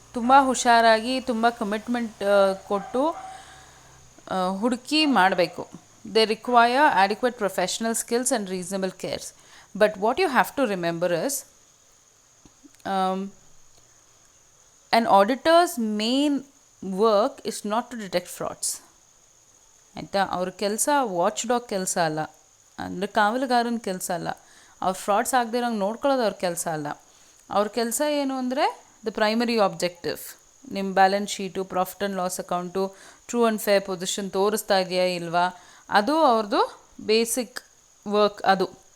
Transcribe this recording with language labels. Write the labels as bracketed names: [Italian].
[Kannada] ತುಂಬ ಹುಷಾರಾಗಿ, ತುಂಬ ಕಮಿಟ್ಮೆಂಟ್ ಕೊಟ್ಟು ಹುಡುಕಿ ಮಾಡಬೇಕು. [English] They require adequate professional skills and reasonable cares. But what you have to remember is, an auditor's main work is not to detect frauds. [Kannada] ಆಯಿತಾ? ಅವ್ರ ಕೆಲಸ ವಾಚ್ ಡಾಗ್ ಕೆಲಸ ಅಲ್ಲ, ಅಂದರೆ ಕಾವಲುಗಾರನ ಕೆಲಸ ಅಲ್ಲ. ಅವ್ರು ಫ್ರಾಡ್ಸ್ ಆಗದೆ ಇರೋಂಗೆ ನೋಡ್ಕೊಳ್ಳೋದು ಅವ್ರ ಕೆಲಸ ಅಲ್ಲ. ಅವ್ರ ಕೆಲಸ ಏನು ಅಂದರೆ, ದ ಪ್ರೈಮರಿ ಆಬ್ಜೆಕ್ಟಿವ್, ನಿಮ್ಮ balance sheet, profit and loss account, true and fair position ತೋರಿಸ್ತಾ ಇದೆಯಾ ಇಲ್ವಾ, ಅದು ಅವ್ರದ್ದು ಬೇಸಿಕ್ ವರ್ಕ್ ಅದು.